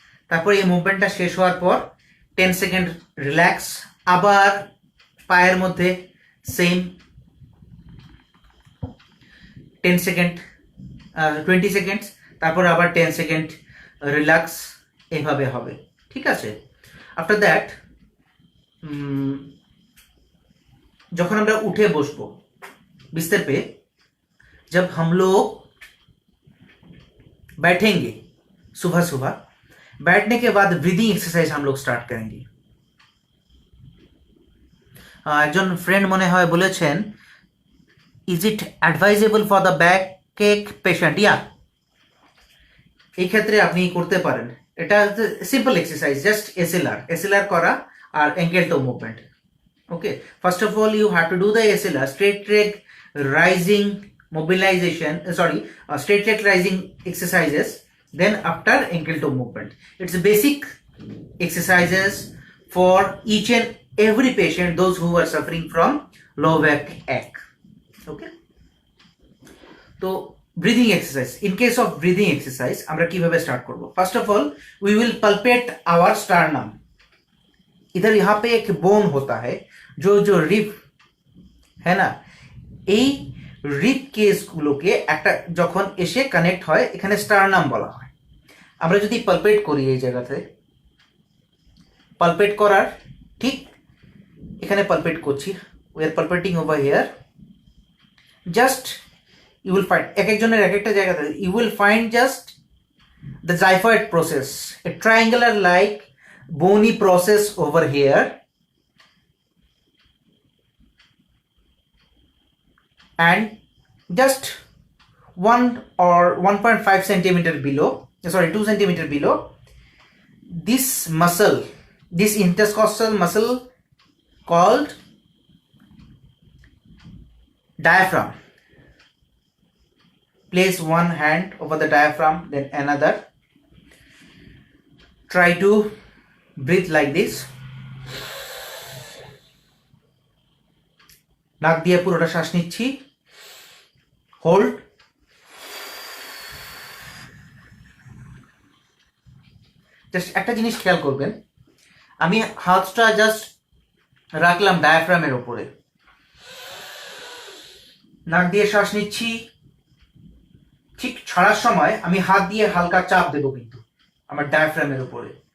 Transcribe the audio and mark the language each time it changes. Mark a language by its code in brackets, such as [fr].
[bn] তারপর এই মুভমেন্টটা শেষ হওয়ার পর 10 সেকেন্ড রিল্যাক্স, আবার পায়ের মধ্যে সেম 10 সেকেন্ড 20 সেকেন্ডস, তারপর আবার 10 সেকেন্ড রিল্যাক্স, এইভাবে হবে। ঠিক আছে? [en] after that [bn] যখন আমরা উঠে বসবো [hi] बिस्तर पे, जब हम लोग बैठेंगे सुबह सुबह, बैठने के बाद ब्रीदिंग एक्सरसाइज हम लोग स्टार्ट करेंगे। [bn] একজন ফ্রেন্ড মনে হয় বলেছেন, [en] Is it advisable for the back ache patient? [bn] ইয়া, এই ক্ষেত্রে আপনি করতে পারেন। এটা সিম্পল এক্সারসাইজ, জাস্ট এসএলআর করা আর ankle to movement. [en] Okay, first of all you have to do the SLR, straight leg rising mobilization, straight leg rising exercises, then after ankle toe movement. It's basic exercises for each and every patient, those who are suffering from low back ache. Okay, so breathing exercise, in case of breathing exercise [bn] আমরা কিভাবে start করব? [en] First of all we will palpate our sternum. [hi] इधर यहाँ पे एक bone होता है जो rib है ना, [bn] এই রিব কেসগুলোকে একটা যখন এসে কানেক্ট হয়, এখানে স্টারনাম বলা হয়। আমরা যদি পালপেট করি এই জায়গাতে, পালপেট করার ঠিক এখানে পালপেট করছি, [en] we are palpating over here, just you will find [bn] এক একজনের এক একটা জায়গাতে [en] You will find just the xiphoid process, a triangular like bony process over here, and just 1 or 1.5 centimeter below, 2 centimeter below, this muscle, this intercostal muscle called diaphragm. Place one hand over the diaphragm, then another. Try to breathe like this. [bn] নাক দিয়ে পুরোটা শ্বাস নিচ্ছি, hold, just একটা জিনিস খেয়াল করবেন, আমি হাতটা জাস্ট রাখলাম ডায়াফ্রামের উপরে, নাক দিয়ে শ্বাস নিচ্ছি, ঠিক ছাড়ার সময় আমি হাত দিয়ে হালকা চাপ দেবো কিন্তু আমার ডায়াফ্রামের উপরে।